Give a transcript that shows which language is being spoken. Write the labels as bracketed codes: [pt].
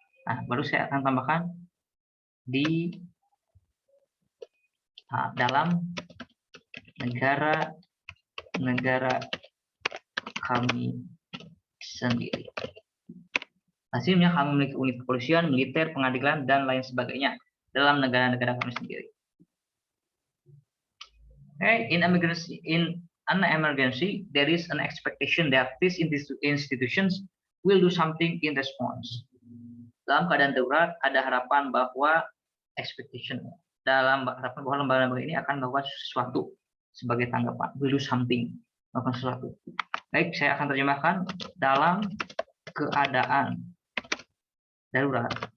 [id] Nah, baru saya akan tambahkan di dalam negara kami sendiri. Hasilnya kami memiliki unit kepolisian, militer, pengadilan, dan lain sebagainya dalam negara-negara kami sendiri. [en] Okay, in an emergency, there is an expectation that these institutions will do something in response. [id] Dalam keadaan darurat, ada harapan bahwa harapan bahwa lembaga-lembaga ini akan melakukan sesuatu sebagai tanggapan, [en] will do something, [id] melakukan sesuatu. Baik, saya akan terjemahkan dalam keadaan darurat.